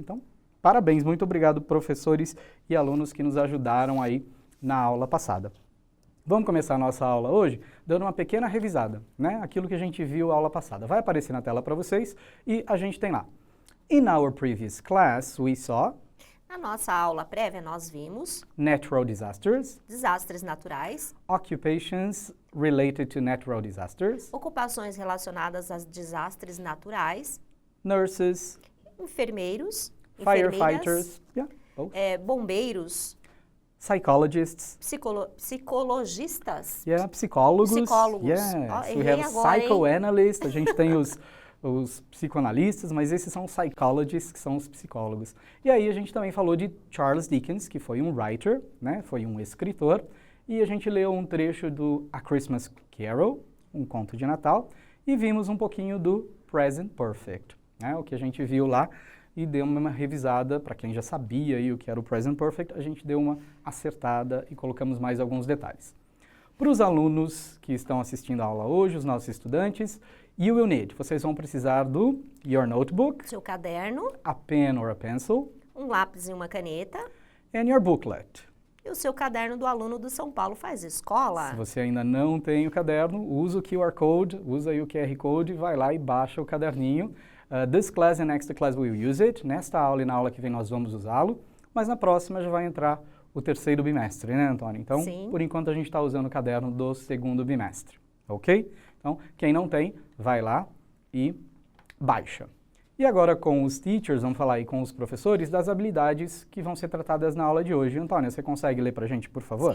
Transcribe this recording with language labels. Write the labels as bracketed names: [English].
[Portuguese] Então, parabéns, muito obrigado, professores e alunos que nos ajudaram aí na aula passada. Vamos começar a nossa aula hoje dando uma pequena revisada, né? Aquilo que a gente viu na aula passada. Vai aparecer na tela para vocês e a gente tem lá. [English] In our previous class, we saw... [Portuguese] Na nossa aula prévia, nós vimos... [English] Natural disasters. [Portuguese] Desastres naturais. [English] Occupations related to natural disasters. [Portuguese] Ocupações relacionadas a desastres naturais. [English] Nurses. [Portuguese] Enfermeiros. [English] Firefighters. Yeah. [Portuguese] Bombeiros. [English] Psychologists. [Portuguese] Psicologistas. Yeah, psicólogos. Psicólogos. [English] Yes, we have psychoanalysts. [Portuguese] A gente tem os psicoanalistas, mas esses são psychologists, que são os psicólogos. E aí a gente também falou de Charles Dickens, que foi um writer, né, foi um escritor, e a gente leu um trecho do A Christmas Carol, um conto de Natal, e vimos um pouquinho do Present Perfect, né, o que a gente viu lá, e deu uma revisada, para quem já sabia aí o que era o Present Perfect, a gente deu uma acertada e colocamos mais alguns detalhes. Para os alunos que estão assistindo a aula hoje, os nossos estudantes, [English] you will need, [Portuguese] vocês vão precisar do [English] your notebook, [Portuguese] seu caderno, [English] a pen or a pencil, [Portuguese] um lápis e uma caneta, [English] and your booklet. [Portuguese] E o seu caderno do aluno do São Paulo Faz Escola. Se você ainda não tem o caderno, usa o QR Code, usa aí o QR Code, vai lá e baixa o caderninho. [English] This class and next class we will use it. [Portuguese] Nesta aula e na aula que vem nós vamos usá-lo, mas na próxima já vai entrar o terceiro bimestre, né, Antônio? Então, sim, por enquanto a gente está usando o caderno do segundo bimestre, ok? Então, quem não tem, vai lá e baixa. E agora com os teachers, vamos falar aí com os professores das habilidades que vão ser tratadas na aula de hoje. Antônia, você consegue ler para a gente, por favor?